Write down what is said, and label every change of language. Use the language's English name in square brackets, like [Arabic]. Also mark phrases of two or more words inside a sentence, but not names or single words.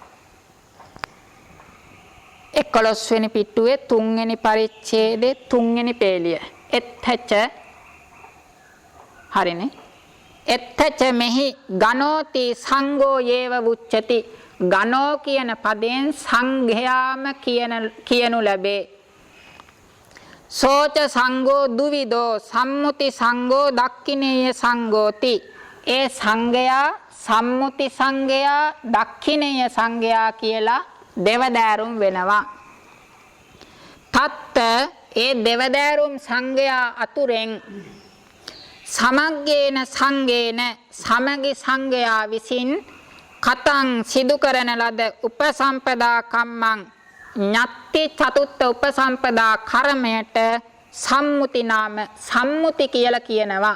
[Sinhala] 11 වෙනි පිටුවේ තුන්වෙනි පරිච්ඡේදයේ තුන්වෙනි පේලිය. [Pali] එත්තච හරිනේ. එත්තච මෙහි ගනෝති සංඝෝ යේව උච්චති. [Sinhala] ගනෝ කියන පදයෙන් සංඝයාම කියනු ලැබේ. [Pali] සෝච සංඝෝ දුවිදෝ සම්මුති සංඝෝ දක්ඛිනේය සංඝෝති. [Sinhala] ඒ සංඝයා සම්මුති සංඝයා දක්ඛිනේය සංඝයා කියලා දෙවදෑරුම් වෙනවා. තත්ත ඒ දෙවදෑරුම් සංඝයා අතුරෙන් [Pali] සමග්ගේන සංඝේන [Sinhala] සමගි සංඝයා විසින් කතං සිදු කරන ලද [Pali] උපසම්පදා කම්මං ඤත්ති චතුත්ථ [Sinhala] උපසම්පදා කර්මයට [Pali] සම්මුති නාම [Sinhala] සම්මුති කියලා කියනවා.